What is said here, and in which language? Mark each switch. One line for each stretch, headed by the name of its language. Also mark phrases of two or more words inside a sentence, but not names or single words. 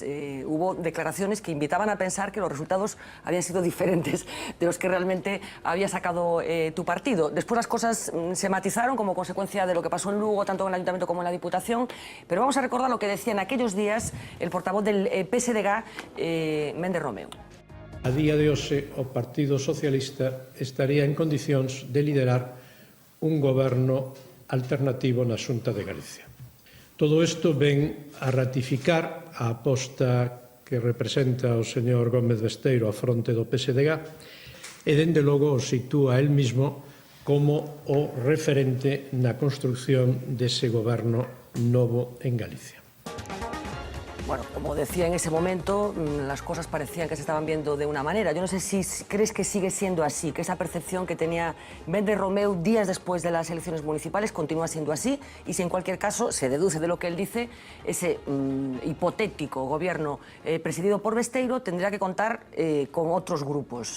Spanish: Hubo declaraciones que invitaban a pensar que los resultados habían sido diferentes de los que realmente había sacado tu partido. Después las cosas se matizaron como consecuencia de lo que pasó en Lugo, tanto en el Ayuntamiento como en la Diputación, pero vamos a recordar lo que decía en aquellos días el portavoz del PSDG, Méndez Romeu.
Galician: A día de hoxe, o Partido Socialista estaría en condicións de liderar un goberno alternativo na Xunta de Galicia. Todo isto ven a ratificar a aposta que representa o señor Gómez Besteiro a fronte do PSDG e, dende logo, o sitúa
Spanish: el mismo
Galician: como o referente na construción dese goberno novo en Galicia.
Spanish: Bueno, como decía en ese momento, las cosas parecían que se estaban viendo de una manera. Yo no sé si crees que sigue siendo así, que esa percepción que tenía Méndez Romeu días después de las elecciones municipales continúa siendo así, y si en cualquier caso se deduce de lo que él dice, ese hipotético gobierno presidido por Besteiro tendría que contar con otros grupos.